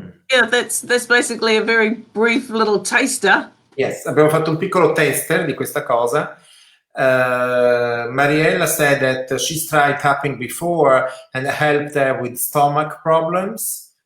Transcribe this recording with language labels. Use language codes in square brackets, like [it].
[en] Yeah, that's basically a very brief little taster. Yes, [it] abbiamo fatto un piccolo tester di questa cosa. [en] Mariella said that she's tried tapping before and helped her with stomach problems.